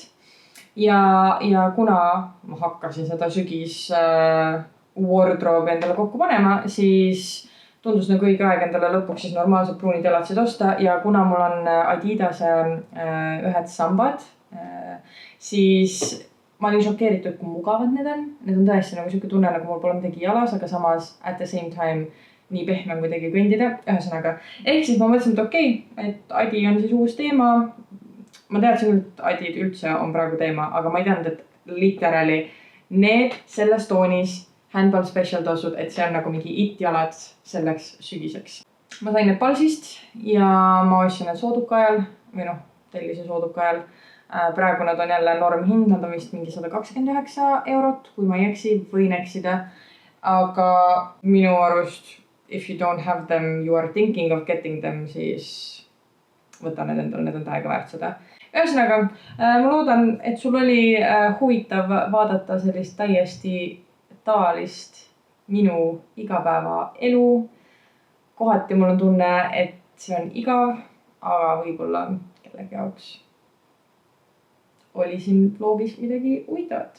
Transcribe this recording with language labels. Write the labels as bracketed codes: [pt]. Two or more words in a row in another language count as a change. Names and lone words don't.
[et] Ja kuna ma hakkasin seda sügis wardrobe'i endale kokku panema, siis tundus nagu õige aeg endale lõpuks siis normaalsed pruunid jalatsid osta ja kuna mul on Adidase ühed sambad, siis ma olin šokeeritud, kui mugavad need on. Need on tõesti nagu siuke tunne, nagu mul pole midagi jalas, aga samas [en] at the same time [et] nii pehme kuidagi kõndida. Ühesõnaga, ehk siis ma mõtlesin, et okei, et Adi on siis uus teema. Ma teadsin küll, et Adid üldse on praegu teema, aga ma ei teadnud, et literally need selles toonis handball special tossud, et see on nagu mingi it-jalad selleks sügiseks. Ma sain need Palsist ja ma ostsin need sooduka ajal või tellise sooduka ajal. Praegu nad on jälle normhind, nad on vist mingi 129 €, kui ma ei eksi, võin eksida. Aga minu arust, [en] if you don't have them, you are thinking of getting them, [et] siis võta need endale, need on täiega väärt seda. Ühesõnaga, ma loodan, et sul oli huvitav vaadata sellist täiesti tavalist minu igapäeva elu. Kohati mul on tunne, et see on igav, aga võib-olla kellegi jaoks oli siin vlogis midagi huvitavat.